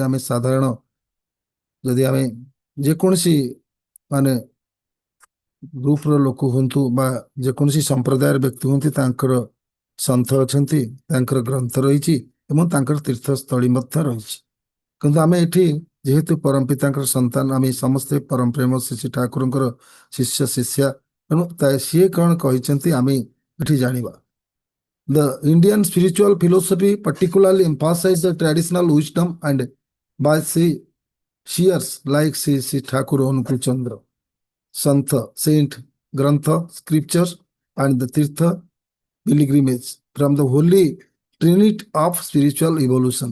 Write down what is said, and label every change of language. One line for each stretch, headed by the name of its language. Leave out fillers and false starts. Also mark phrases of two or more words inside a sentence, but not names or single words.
Odia: ଆମେ ସାଧାରଣ ଯଦି ଆମେ ଯେକୌଣସି ମାନେ ଗ୍ରୁପର ଲୋକ ହୁଅନ୍ତୁ ବା ଯେକୌଣସି ସମ୍ପ୍ରଦାୟର ବ୍ୟକ୍ତି ହୁଅନ୍ତି, ତାଙ୍କର ସନ୍ଥ ଅଛନ୍ତି, ତାଙ୍କର ଗ୍ରନ୍ଥ ରହିଛି ଏବଂ ତାଙ୍କର ତୀର୍ଥସ୍ଥଳୀ ମଧ୍ୟ ରହିଛି। କିନ୍ତୁ ଆମେ ଏଠି ଯେହେତୁ ପରମ ପିତାଙ୍କର ସନ୍ତାନ, ଆମେ ସମସ୍ତେ ପରମ ପ୍ରେମ ଶ୍ରୀ ଠାକୁରଙ୍କର ଶିଷ୍ୟ ଶିଷ୍ୟା, ତେଣୁ ସିଏ କ'ଣ କହିଛନ୍ତି ଆମେ ଏଠି ଜାଣିବା।
English: The Indian spiritual philosophy particularly emphasizes the traditional wisdom and by seers like Sri Thakur Anukul Chandra, Santha, Saint, Grantha, Scriptures, and the Tirtha pilgrimage from the holy trinity of spiritual evolution.